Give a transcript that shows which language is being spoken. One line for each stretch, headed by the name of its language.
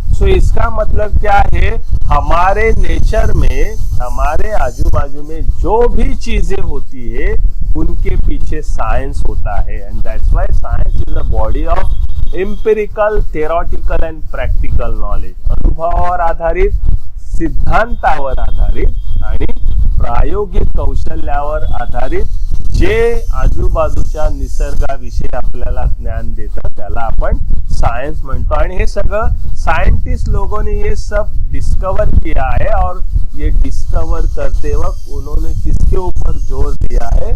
Hindi: सो इसका मतलब क्या है, हमारे नेचर में, हमारे आजू बाजू में जो भी चीजें होती है उनके पीछे साइंस होता है।
English: And that's why science is a body of empirical, theoretical and practical knowledge.
Marathi: अनुभवावर आधारित, सिद्धांतावर आधारित आणि प्रायोगिक कौशल्यावर आधारित जे आजूबाजूच्या निसर्गाविषयी आपल्याला ज्ञान देतं त्याला आपण साइंस म्हणतो। आणि हे सगळं
Hindi: साइंटिस्ट लोगों ने ये सब डिस्कवर किया है, और ये डिस्कवर करते वक्त उन्होंने किसके ऊपर जोर दिया है?